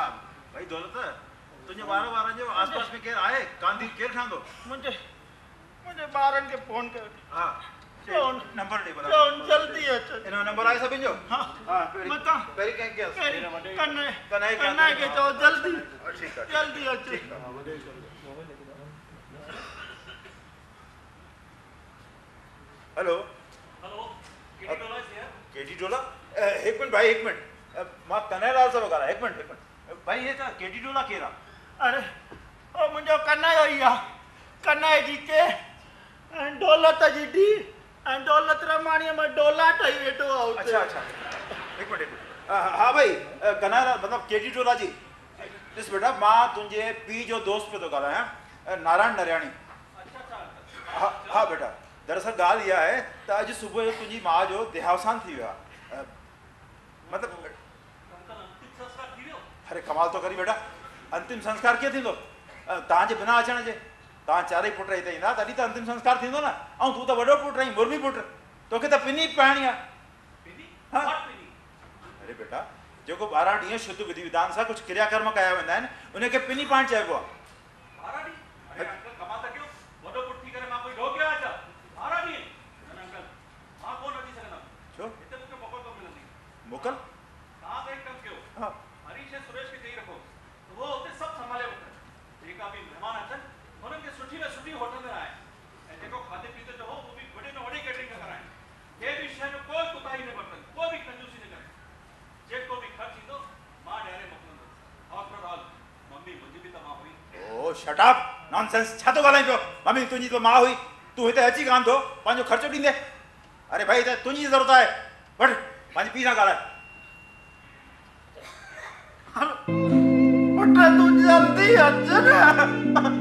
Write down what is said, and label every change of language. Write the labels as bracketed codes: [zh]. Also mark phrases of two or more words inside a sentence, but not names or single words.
[sd] भई दौलत तुंहिंजे ॿारनि जो आसपास में केरु आहे? कांदी केरु ठहंदो? मुंहिंजे ॿारनि खे फोन कयो। हा नंबर ॾे भला। जल्दी अचो। इन जो नंबर आहे सभिनि जो? हा मतां पहिरीं कंहिंखे कन्हैया खे चओ जल्दी ठीकु आहे जल्दी अचो। हेलो [en] Hello KD Dola is here? [sd] केडी डोला? हिकु मिनट भाई, हिकु मिनट। मां कन्हैयालाल सां ॻाल्हायां। हिकु मिनट भाई, हे त केडी डोला केरु आहे? अरे ओ मुंहिंजो कन्हैया ई आहे। कन्हैया जी के ऐं दौलत जी डी ऐं दौलत रमाणीअ में डोला ठही वेठो आहे। अच्छा अच्छा हिकु मिनट। हा भाई कन्हैयालाल मतिलबु केडी डोला जी। ॾिस बेटा मां तुंहिंजे पीउ जो दोस्त पियो थो ॻाल्हायां, नारायण नरियाणी। हा हा बेटा दरअसल ॻाल्हि इहा आहे त अॼु सुबुह जो तुंहिंजी माउ जो देहावसान थी वियो आहे। मतिलबु अरे कमाल थो करी बेटा, अंतिम संस्कार कीअं थींदो तव्हांजे बिना अचण जे? तव्हां चारई पुट हिते ईंदा तॾहिं त अंतिम संस्कार थींदो न। ऐं तूं त वॾो पुटु आहीं, मुर्मी पुटु, तोखे त पिनी पाइणी आहे। अरे बेटा जेको 12 ॾींहं शुद्ध विधि विधान सां कुझु क्रियाकर्म कया वेंदा आहिनि उनखे पिनी पाइण चइबो आहे। मोकल हरीश ऐं सुरेश खे चई रखो वो उते सभु संभाले वठनि। जेका बि महिमान अचनि हुननि खे सुठी में सुठी होटल में रहाए ऐं जेको खाधे पीते जो हो वो बि वॾे में वॾी कैटरिंग में कराए। कंहिं बि शइ में कोई कोताही न बरतनि, कोई बि कंजूसी न करे। जेको बि ख़र्च ईंदो मां ॾियारे मोकिलंदुसि। [en] after all [sd] मम्मी मुंहिंजी बि त मां हुई। [en] Oh shut up nonsense. [sd] छा थो ॻाल्हाईं पियो? मम्मी तुंहिंजी त मां हुई, तूं हिते अची कान थो पंहिंजो ख़र्चो ॾींदे? अरे भाई त तुंहिंजी ज़रूरत आहे, वठ पंहिंजे पीउ सां ॻाल्हाए। पुट तूं जल्दी अच न।